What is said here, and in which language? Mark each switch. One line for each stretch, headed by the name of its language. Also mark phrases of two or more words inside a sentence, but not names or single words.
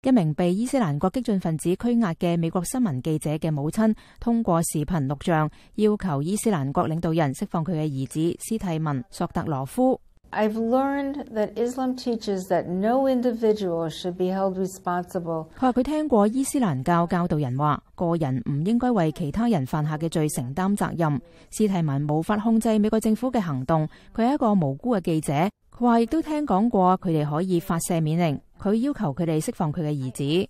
Cantonese: 一名被伊斯蘭國激進分子拘押嘅美國新聞記者嘅母親通過視頻錄像，要求伊斯蘭國領導人釋放佢嘅兒子斯蒂文·索特羅夫。
English: I've learned that Islam teaches that no individual should be held responsible.
Cantonese: 佢話佢聽過伊斯蘭教教導人話，個人唔應該為其他人犯下嘅罪承擔責任。斯蒂文無法控制美國政府嘅行動，佢係一個無辜嘅記者。佢話亦都聽講過佢哋可以發赦免令，佢要求佢哋釋放佢嘅兒子。